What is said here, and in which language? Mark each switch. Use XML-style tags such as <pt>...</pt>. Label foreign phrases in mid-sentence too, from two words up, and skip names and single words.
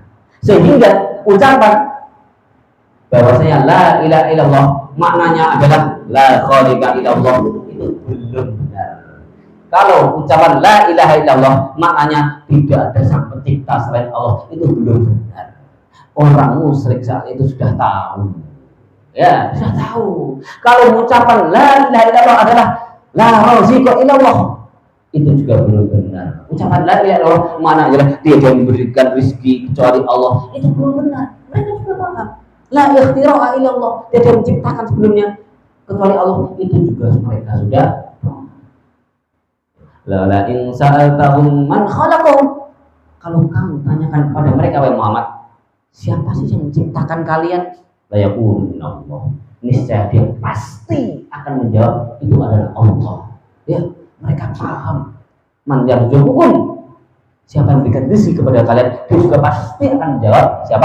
<id>Sehingga ucapan bahwasanya</id> <ar>لا إله إلا الله</ar> <id>maknanya adalah</id> <ar>لا خالق إلا الله</ar> <id>itu belum benar. Kalau ucapan</id> <ar>لا إله إلا الله</ar> <id>maknanya tidak ada sang pencipta selain Allah, itu belum benar. Orang musyrik saat itu sudah tahu. Ya, sudah tahu. Kalau ucapan</id> <ar>لا إله إلا الله</ar> <id>adalah</id> <ar>لا رازق إلا الله,</ar> <id>itu juga belum benar. Ucapan</id> <ar>لا إله إلا الله</ar> <id>maknanya adalah dia yang memberikan rezeki kecuali Allah, itu belum benar. Mereka sudah paham.</id> <ar>لا اختراع إلا الله,</ar> <id>dia yang menciptakan sebelumnya kecuali Allah, itu juga mereka sudah.</id> <ar>لئن سألتهم من خلقهم,</ar> <id>kalau kamu tanyakan kepada mereka wahai Muhammad, siapa sih yang menciptakan kalian?</id> <ar>ليقولون الله.</ar> <id>Niscaya dia pasti akan menjawab itu adalah Allah. Ya, mereka paham.</id> <ar>من يرزقكم,</ar> <id>siapa yang memberikan rezeki kepada kalian, dia juga pasti akan menjawab siapa?</id>